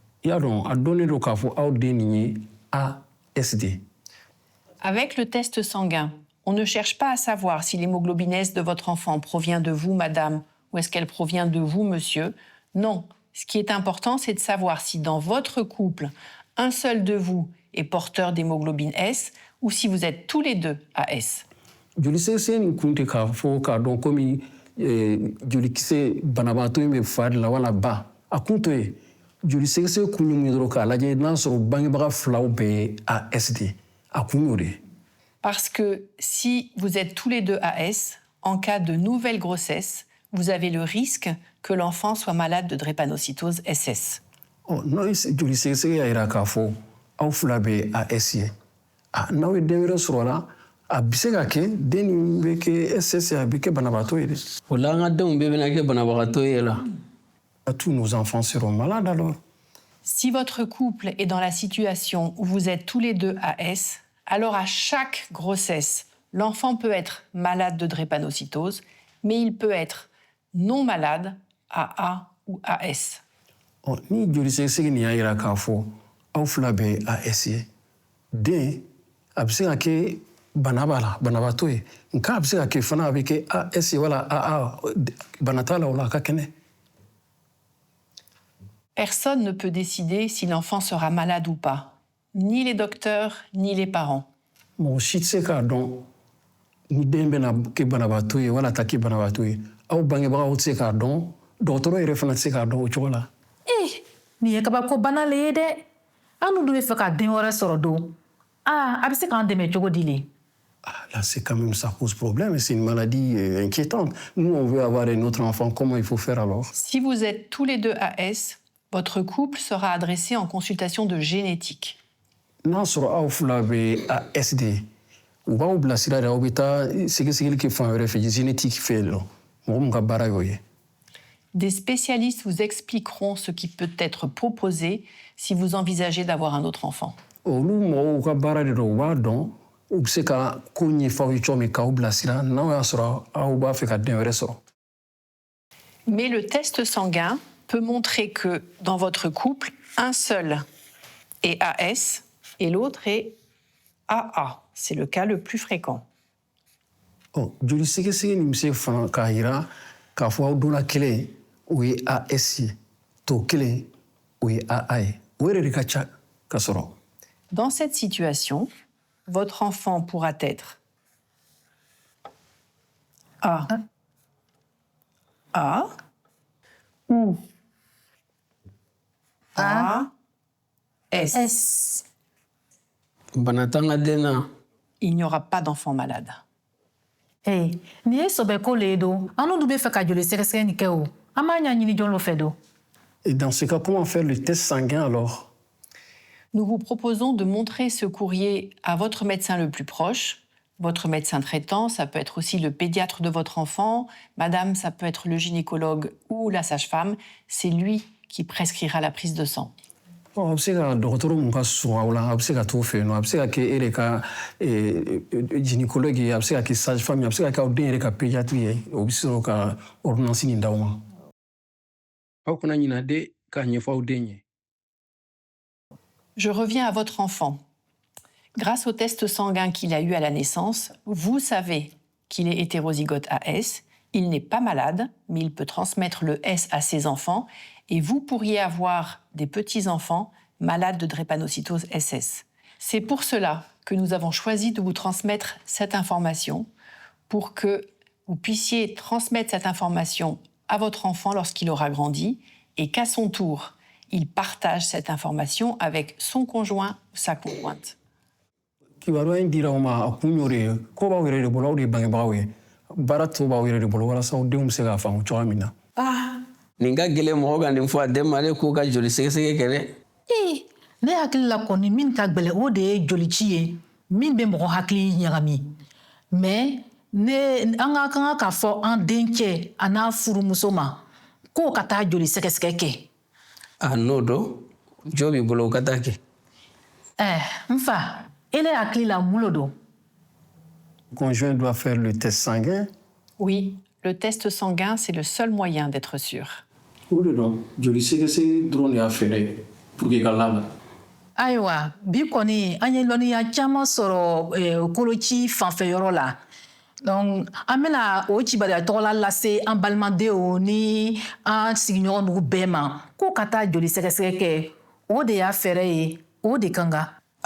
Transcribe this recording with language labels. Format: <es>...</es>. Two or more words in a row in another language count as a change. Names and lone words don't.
<fr>Avec le test sanguin, on ne cherche pas à savoir si l'hémoglobine S de votre enfant provient de vous, madame, ou est-ce qu'elle provient de vous, monsieur. Non. Ce qui est important, c'est de savoir si dans votre couple, un seul de vous est porteur d'hémoglobine S ou si vous êtes tous les deux AS.</fr> <bm>joli sɛgɛsɛgɛ nin kun tɛ k'a fɔ k'a dɔn komi jolikisɛ banabaatɔ in bɛ fa de la wala ba a kun t'o ye joli sɛgɛsɛgɛ kun ye mun ye dɔrɔn k'a lajɛ n'a sɔrɔ bangebaga filaw bɛɛ ye AS de a kun y'o de ye.</bm> <fr>Parce que si vous êtes tous les deux AS, en cas de nouvelle grossesse, vous avez le risque que l'enfant soit malade de drépanocytose SS.</fr> <bm>N'aw ye joli sɛgɛsɛgɛ y'a jira k'a fɔ aw fila bɛ AS ye n'aw ye den wɛrɛ sɔrɔ la a bɛ se ka kɛ den nin bɛ kɛ SS ye a bɛ kɛ banabaatɔ ye dɛ. O la an ka denw bɛɛ bɛna kɛ banabagatɔ ye la.</bm> <fr>Tous nos enfants seront malades alors. Si votre couple est dans la situation où vous êtes tous les deux AS, alors à chaque grossesse, l'enfant peut être malade de drépanocytose, mais il peut être non malade, AA ou AS.</fr> <bm>Ni joli sɛgɛsɛgɛ nin y'a jira k'a fɔ aw fila bɛ AS ye den a bɛ se ka kɛ bana b'a la banabaatɔ ye nka a bɛ se ka kɛ fana a bɛ kɛ AS ye wala AA bana t'a la o la a ka kɛnɛ.</bm> <fr>Personne ne peut décider si l'enfant sera malade ou pas, ni les docteurs, ni les parents.</fr> <bm>Mɔgɔ si tɛ se k'a dɔn ni den bɛna kɛ banabaatɔ ye wala ta kɛ banabaatɔ ye aw bangebagaw tɛ se k'a dɔn dɔgɔtɔrɔ yɛrɛ fana tɛ se k'a dɔn o cogo la. Nin ye kabako bana le ye dɛ an n'u bɛ fɛ ka den wɛrɛ sɔrɔ don a bɛ se k'an dɛmɛ cogo di le.</bm> <fr>Là, c'est quand même, ça pose problème. C'est une maladie inquiétante. Nous, on veut avoir un autre enfant. Comment il faut faire alors? Si vous êtes tous les deux AS, votre couple sera adressé en consultation de génétique.</fr> <bm>N'a sɔrɔ aw fila bɛ AS de ye u b'aw bilasira de aw bɛ taa sɛgɛsɛgɛli kɛ fan wɛrɛ fɛ génétique fɛ yen nɔ mɔgɔ min ka baara y'o ye.</bm> <fr>Des spécialistes vous expliqueront ce qui peut être proposé si vous envisagez d'avoir un autre enfant.</fr> <bm>Olu mɔgɔw ka baara de don u b'a dɔn u bɛ se ka ko ɲɛfɔ aw ye cogo min k'aw bilasira n'aw y'a sɔrɔ aw b'a fɛ ka den wɛrɛ sɔrɔ.</bm> <fr>Mais le test sanguin peut montrer que dans votre couple, un seul est AS et l'autre est AA. C'est le cas le plus fréquent.</fr> <bm>Joli sɛgɛsɛgɛ nin bɛ se fana k'a jira k'a fɔ aw donna kelen o ye AS ye tɔ kelen o ye AA ye o yɛrɛ de ka ca ka sɔrɔ.</bm> <fr>Dans cette situation, votre enfant pourra être A ou AS.</fr> <bm>Bana t'an ka den na.</bm> <fr>Il n'y aura pas d'enfant malade.</fr> <bm>Nin ye sɔbɛko le ye don an n'u bɛ fɛ ka joli sɛgɛsɛgɛ nin kɛ o an b'a ɲɛɲini jɔn lo fɛ don.</bm> <fr>Et dans ce cas, comment faire le test sanguin alors? Nous vous proposons de montrer ce courrier à votre médecin le plus proche, votre médecin traitant, ça peut être aussi le pédiatre de votre enfant, madame, ça peut être le gynécologue ou la sage-femme, c'est lui qui prescrira la prise de sang.</fr> <bm>A bɛ se ka dɔgɔtɔrɔ mun ka surun aw la a bɛ se ka t'o fɛ yen nɔ a bɛ se ka kɛ e de ka gynécologue ye a bɛ se ka kɛ sage-femme ye a bɛ se ka kɛ aw den yɛrɛ ka pédiatre ye o bɛ sɔrɔ ka ordonnance nin d'aw ma. Aw kana ɲinɛ de k'a ɲɛfɔ aw den ye.</bm> <fr>Je reviens à votre enfant. Grâce au test sanguin qu'il a eu à la naissance, vous savez qu'il est hétérozygote AS, il n'est pas malade, mais il peut transmettre le S à ses enfants et vous pourriez avoir des petits-enfants malades de drépanocytose SS. C'est pour cela que nous avons choisi de vous transmettre cette information pour que vous puissiez transmettre cette information à votre enfant lorsqu'il aura grandi et qu'à son tour, il partage cette information avec son conjoint ou sa conjointe.</fr> <bm>Kibaruya in dira aw ma a kun y'o de ye ko b'aw yɛrɛ de bolo aw de ye bangebagaw ye baara tɔ b'aw yɛrɛ de bolo walasa aw denw bɛ se k'a faamu cogoya min na. Nin ka gɛlɛn mɔgɔ ka nin fɔ a den ma ale k'o ka joli sɛgɛsɛgɛ kɛ dɛ. Ne hakili la kɔni min ka gbɛlɛ o de ye jolici ye min bɛ mɔgɔ hakili ɲagami mais an ka kan k'a fɔ an dencɛ a n'a furumuso ma k'o ka taa joli sɛgɛsɛgɛ kɛ. N'o dɔn jɔ b'i bolo o ka taa kɛ. N fa ele hakili la mun lo don.</bm> <fr>Conjoint doit faire le test sanguin. Oui, le test sanguin, c'est le seul moyen d'être sûr.</fr> <bm>O de don joli sɛgɛsɛgɛ dɔrɔn de y'a fɛɛrɛ</bm> <fr>pour que</fr> <bm>ka labɛn. Ayiwa bi kɔni an ye lɔnniya caman sɔrɔ koloci fanfɛyɔrɔ la donc an bɛna o cibaliya tɔgɔla lase an balimadenw ni an sigiɲɔgɔn nugu bɛɛ ma k'u ka taa joli sɛgɛsɛgɛ kɛ o de y'a fɛɛrɛ ye o de kan ka.</bm>